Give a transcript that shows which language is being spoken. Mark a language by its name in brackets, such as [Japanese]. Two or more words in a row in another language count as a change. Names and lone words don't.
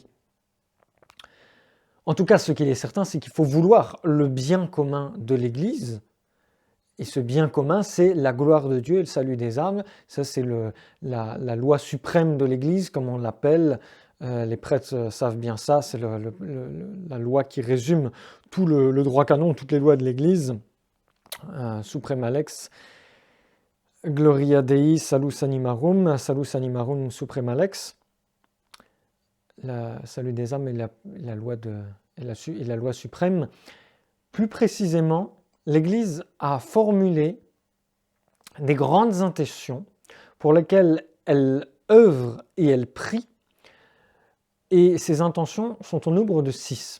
[French] En tout cas, ce qu'il est certain, c'est qu'il faut vouloir le bien commun de l'Église. Et ce bien commun, c'est la gloire de Dieu et le salut des âmes. Ça, c'est la loi suprême de l'Église, comme on l'appelle. Les prêtres savent bien ça. C'est la loi qui résume tout le droit canon, toutes les lois de l'Église. [Latin] Suprema lex, gloria Dei, salus animarum suprema lex. [French] Le salut des âmes et la loi suprême. Plus précisément, l'Église a formulé des grandes intentions pour lesquelles elle œuvre et elle prie, et ces intentions sont au nombre de 6.